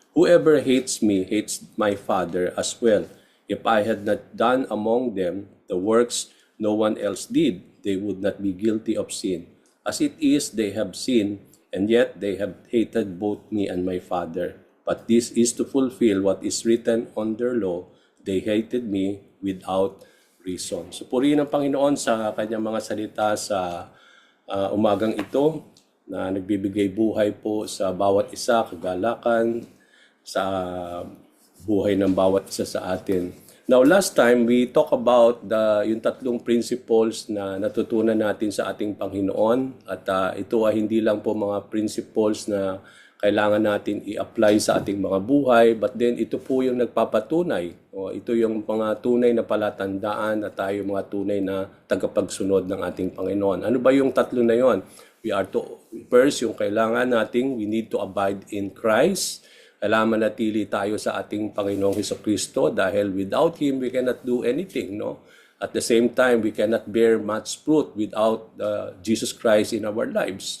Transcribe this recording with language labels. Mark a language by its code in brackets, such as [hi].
[en] Whoever hates me hates my Father as well. If I had not done among them the works no one else did, they would not be guilty of sin. As it is, they have sinned, and yet they have hated both me and my Father. But this is to fulfill what is written on their law. They hated me without reason. [tl] So purihin ang Panginoon sa kanyang mga salita sa umagang ito, na nagbibigay buhay po sa bawat isa, kagalakan sa buhay ng bawat isa sa atin. [en] Now, last time, we talk about [tl] yung tatlong principles na natutunan natin sa ating Panginoon. At ito ay hindi lang po mga principles na kailangan natin i-apply sa ating mga buhay, [en] but then [tl] ito po yung nagpapatunay. Ito yung mga tunay na palatandaan na tayo mga tunay na tagapagsunod ng ating Panginoon. Ano ba yung tatlo na yon? [en] First, [tl] yung kailangan nating, [en] we need to abide in Christ. [tl] Kailangan manatili tayo sa ating Panginoong Hesukristo dahil [en] without Him, we cannot do anything, [tl] no? [en] At the same time, we cannot bear much fruit without Jesus Christ in our lives.